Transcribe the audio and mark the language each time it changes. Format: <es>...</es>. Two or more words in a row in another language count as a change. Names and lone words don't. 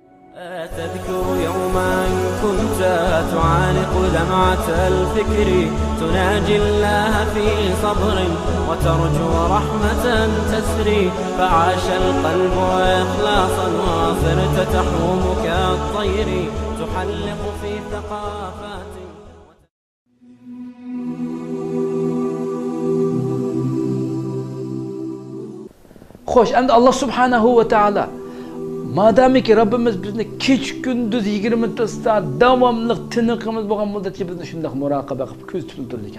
<ar>تذكر يوما كنت تعانق دمعة الفكر تناجي الله في صبر وترجو رحمة تسري فعاش القلب إخلاصا وصرت تحوم كالطير تحلق في ثقافات.</ar> <uz>Xo'sh, endi Alloh</uz> <ar>سبحانه وتعالى</ar> <uz>madamiki Rabbimiz bizni kech kunduz 24 soat davomli tiniqimiz bo'lgan muddatcha bizni shunday muroqaba qilib ko'z tutib turdi ekan.</uz>